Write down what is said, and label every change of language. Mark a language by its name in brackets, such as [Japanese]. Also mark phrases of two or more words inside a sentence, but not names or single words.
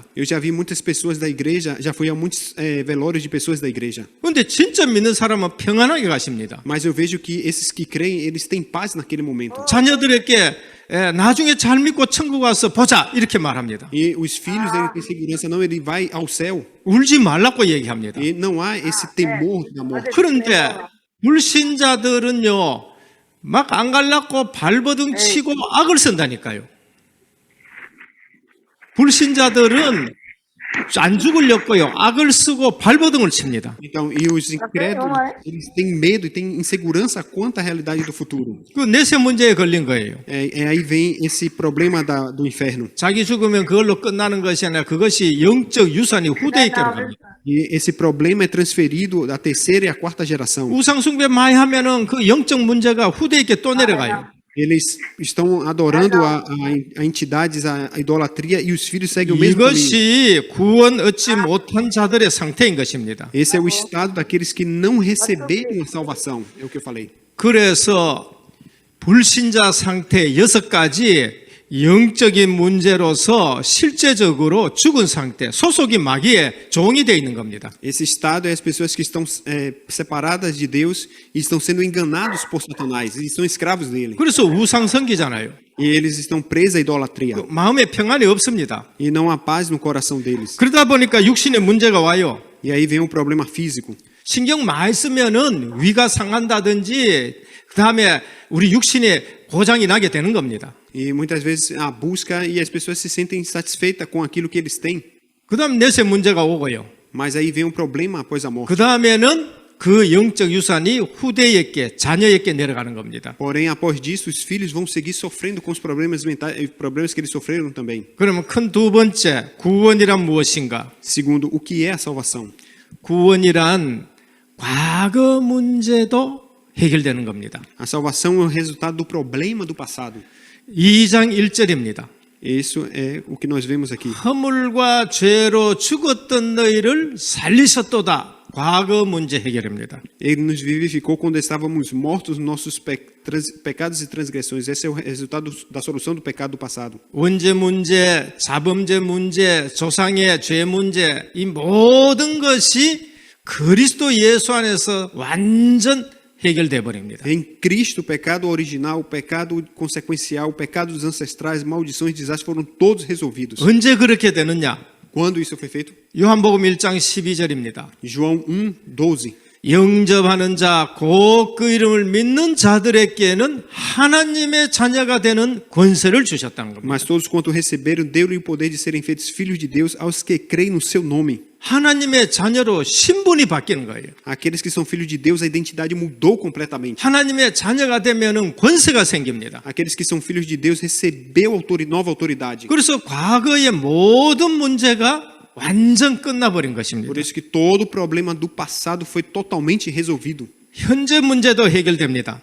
[Portuguese] Eu já vi muitas pessoas da igreja, já fui a muitos velórios de pessoas da igreja. [Korean] 그런데 진짜 믿는 사람은 평안하게 가십니다. [Portuguese] Mas eu vejo que esses que creem, eles têm paz naquele momento. [Korean] 자녀들에게 나중에 잘 믿고 천국 와서 보자 이렇게 말합니다. [Portuguese] E os filhos, ele tem segurança, não, ele vai ao céu. [Korean] 울지 말라고 얘기합니다. [Portuguese] E não há esse temor da morte. [Korean] 그런데 불신자들은요 막 안 갈라고 발버둥 치고 악을 쓴다니까요. 불신자들은 안 죽으려고요. 악을 쓰고 발버둥을 칩니다. [Portuguese] Então, e os incrédulos, eles têm medo e têm insegurança quanto à realidade do futuro. [Korean] 그 내세 문제에 걸린 거예요. [Portuguese] Aí vem esse problema do inferno. [Korean] 자기 죽으면 그걸로 끝나는 것이 아니라 그것이 영적 유산이 후대에게로 갑니다. [Portuguese] E esse problema é transferido da terceira e a quarta geração. [Korean] 우상 숭배 많이 하면은 그 영적 문제가 후대에게 또 내려가요. [Portuguese] Eles estão adorando a entidades, a idolatria, e os filhos seguem o mesmo caminho. [Korean] 이것이 구원 얻지 못한 자들의 상태인 것입니다. [Portuguese] Esse é o estado daqueles que não receberam a salvação, é o que eu falei. [Korean] 그래서 불신자 상태 6가지 영적인 문제로서 실제적으로 죽은 상태, 소속이 마귀의 종이 되어 있는 겁니다. [Portuguese] Esse estado é as pessoas que estão separadas de Deus e estão sendo enganados por Satanás, e são escravos dele. [Korean] 그래서 우상성기잖아요. [Portuguese] E eles estão presos à idolatria. [Korean] 마음에 평안이 없습니다. [Portuguese] E não há paz no coração deles. [Korean] 그러다 보니까 육신의 문제가 와요. [Portuguese] E aí vem um problema físico. [Korean] 신경 많이 쓰면은 위가 상한다든지 그다음에 우리 육신에 고장이 나게 되는 겁니다. [Portuguese] E muitas vezes a busca e as pessoas se sentem insatisfeitas com aquilo que eles têm. [Korean] 그다음 내세 문제가 오고요. [Portuguese] Mas aí vem um problema após a morte. [Korean] 그다음에는 그 영적 유산이 후대에게 자녀에게 내려가는 겁니다. [Portuguese] Porém, após disso, os filhos vão seguir sofrendo com os problemas mentais, problemas que eles sofreram também. [Korean] 그러면 큰 두 번째 구원이란 무엇인가? [Portuguese] Segundo, o que é a salvação? [Korean] 구원이란 과거 문제도 해결되는 겁니다. [Portuguese] A salvação é o resultado do problema do passado. [Korean] 2장 1절입니다. [Portuguese] Isso é o que nós vemos aqui. [Korean] 허물과 죄로 죽었던 너희를 살리셨도다. 과거 문제 해결입니다. [Portuguese] Ele nos vivificou quando estávamos mortos nos nossos pecados e transgressões. Esse é o resultado da solução do pecado do passado. [Korean] 원죄 문제, 자범죄 문제, 조상의 죄 문제, 이 모든 것이 그리스도 예수 안에서 완전 해결돼 버립니다. [Portuguese] Em Cristo, o pecado original, o pecado consequencial, o pecado dos ancestrais, maldições, desastres foram todos resolvidos. [Korean] 언제 그렇게 되느냐? [Portuguese] Quando isso foi feito? [Korean] 요한복음 1장 12절입니다. [Portuguese] João 1:12. [Korean] 영접하는 자, 곧 그 이름을 믿는 자들에게는 하나님의 자녀가 되는 권세를 주셨다는 겁니다. [Portuguese] Mas todos quanto receberam, deu-lhe o poder de serem feitos filhos de Deus aos que creem no seu nome. [Korean] 하나님의 자녀로 신분이 바뀌는 거예요. [Portuguese] Aqueles que são filhos de Deus, a identidade mudou completamente. [Korean] 하나님의 자녀가 되면은 권세가 생깁니다. [Portuguese] Aqueles que são filhos de Deus recebeu nova autoridade. [Korean] 그래서 과거의 모든 문제가 완전 끝나버린 것입니다. [Portuguese] Por isso que todo o problema do passado foi totalmente resolvido. [Korean] 현재 문제도 해결됩니다.